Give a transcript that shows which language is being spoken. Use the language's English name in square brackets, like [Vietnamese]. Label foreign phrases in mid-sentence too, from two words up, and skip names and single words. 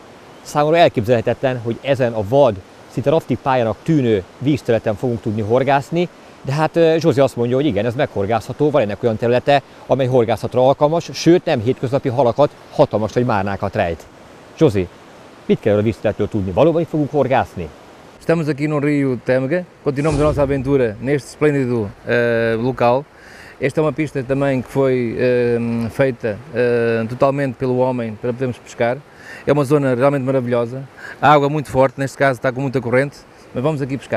[Hungarian] Számomra elképzelhetetlen, hogy ezen a vad, szinte rafting pályának tűnő vízterületen fogunk tudni horgászni, de hát Zsozi azt mondja, hogy igen, ez meghorgászható, van ennek olyan területe, amely horgászatra alkalmas, sőt nem hétköznapi halakat, hatalmas nagy márnákat rejt. Zsozi, mit kell a vízterületről tudni? Valóban itt fogunk horgászni? [Portuguese] Estamos aqui no Rio Tamega, continuamos a nossa aventura neste esplêndido local. Esta é uma pista também que foi feita totalmente pelo homem para podermos pescar. É uma zona realmente maravilhosa, a água muito forte, neste caso está com muita corrente, mas vamos aqui pescar.